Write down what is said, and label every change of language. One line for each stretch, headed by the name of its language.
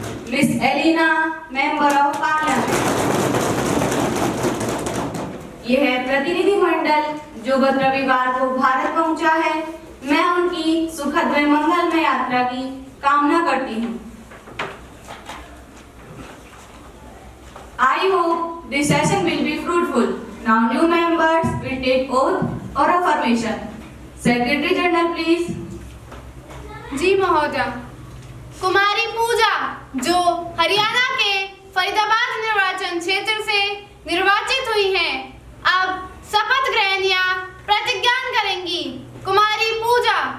Hindi: Miss Elina, member of parliament. यह प्रतिनिधि मंडल जो गत रविवार को भारत पहुंचा है, मैं उनकी सुखद व मंगलमय यात्रा की कामना करती हूँ।
English: I hope this session will be fruitful. Now new members will take oath or affirmation. Secretary General, please.
Hindi: जी महोदया, कुमारी पूजा जो हरियाणा के फरीदाबाद निर्वाचन क्षेत्र से निर्वाचित हुई हैं, अब शपथ ग्रहण या प्रतिज्ञान करेंगी। कुमारी पूजा।